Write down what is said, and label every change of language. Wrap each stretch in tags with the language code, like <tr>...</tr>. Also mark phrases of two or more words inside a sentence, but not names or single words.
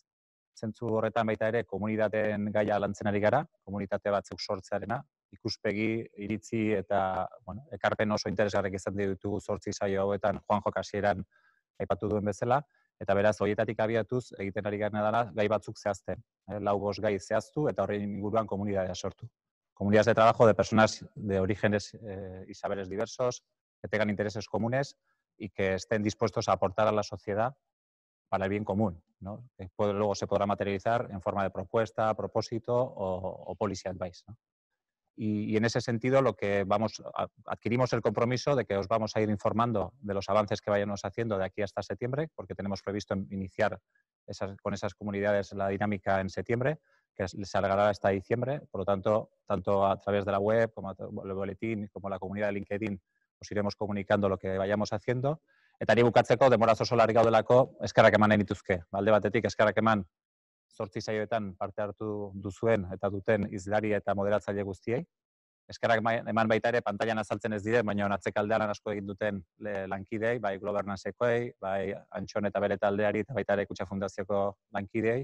<eu>Zentzu horretan baita ere komunitateen gaia lantzen ari gara, komunitate batzuk sortzearena, ikuspegi, iritzi eta ekarpen oso interesgarriak izan ditugu 8 saio hauetan Juanjo hasieran aipatu duen bezala, eta beraz horietatik abiatuz egiten ari garena dela gai batzuk zehazten, 4-5 gai zehaztu eta horren inguruan komunitatea sortu.</eu> <es>Comunidades de trabajo de personas de orígenes y saberes diversos, que tengan intereses comunes y que estén dispuestos a aportar a la sociedad para el bien común, ¿no? Que luego se podrá materializar en forma de propuesta, propósito o</es> <en>policy advice,</en> <es>¿no? Y en ese sentido adquirimos el compromiso de que os vamos a ir informando de los avances que vayamos haciendo de aquí hasta septiembre, porque tenemos previsto iniciar con esas comunidades la dinámica en septiembre, que se alargará hasta diciembre. Por lo tanto, tanto a través de la web como el boletín, como la comunidad de LinkedIn, os iremos comunicando lo que vayamos haciendo.</es> <eu>Eta ni bukatzeko, denboraz oso larri gaudelako, eskerrak eman nahi nituzke. Alde batetik, eskerrak eman 8 saioetan parte hartu duzuen eta duten hizlari eta moderatzaile guztiei. Eskerrak eman baita ere pantailan azaltzen ez dire, baina atzekaldean lan asko egin duten lankideei, bai Globernancekoei, bai Antxon eta bere taldeari eta baita ere Kutxa Fundazioko lankideei.</eu>